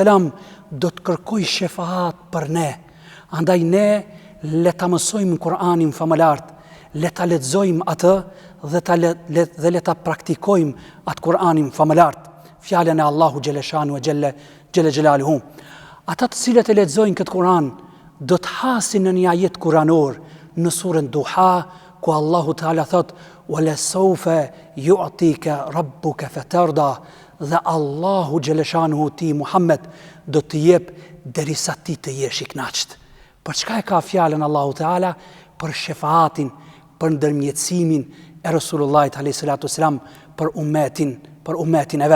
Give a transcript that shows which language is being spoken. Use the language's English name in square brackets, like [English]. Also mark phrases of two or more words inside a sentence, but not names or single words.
[Albanian] do të kërkoj shefaat për ne, andaj ne le ta mësojmë Kur'anin famëlart, le ta lexojmë atë dhe le ta praktikojmë atë Kur'anin famëlart, fjalën e Allahu Gjeleshanu e Gjelle Gjelaluhu. Ata të cilët e lexojnë këtë Kur'an do të hasin në një ajet kuranor në surën Duha, ku Allahu Teala thot, [Arabic] ولسوف يعطيك ربك فترضى, [Albanian] dhe Allahu Gjeleshanuhu ti Muhammed do të jep derisa ti të jesh i kënaqur. Për çka e ka fjalën Allahu Teala? Për shefaatin, për ndërmjetësimin e Resulullahit a.s. për umetin e vet.